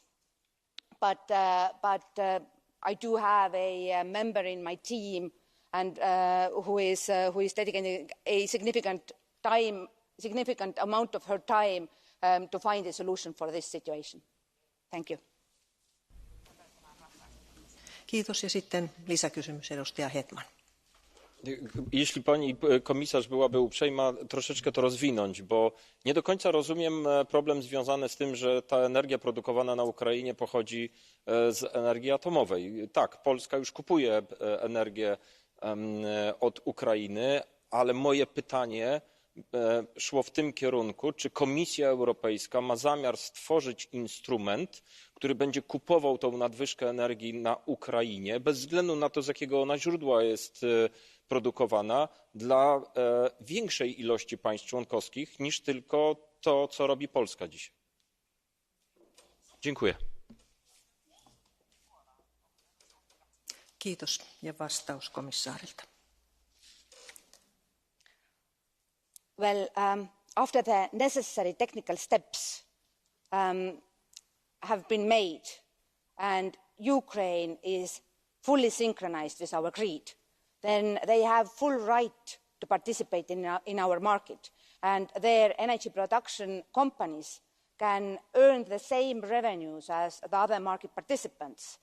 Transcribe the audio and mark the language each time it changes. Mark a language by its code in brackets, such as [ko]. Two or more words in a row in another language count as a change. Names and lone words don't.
[en] But I do have a member in my team and who is dedicating a significant amount of her time to find a solution for this situation. Thank you. [fi] Kiitos ja sitten lisäkysymys edustaja Hetman. [pl] Jeśli pani komisarz byłaby uprzejma troszeczkę to rozwinąć, bo nie do końca rozumiem problem związany z tym, że ta energia produkowana na Ukrainie pochodzi z energii atomowej. Tak, Polska już kupuje energię od Ukrainy, ale moje pytanie szło w tym kierunku, czy Komisja Europejska ma zamiar stworzyć instrument, który będzie kupował tą nadwyżkę energii na Ukrainie, bez względu na to, z jakiego ona źródła jest produkowana, dla większej ilości państw członkowskich niż tylko to, co robi Polska dzisiaj. Dziękuję. [fi] Kiitos ja vastaus komissaarilta. [en] Well, after the necessary technical steps have been made and Ukraine is fully synchronized with our grid, then they have full right to participate in our market, and their energy production companies can earn the same revenues as the other market participants.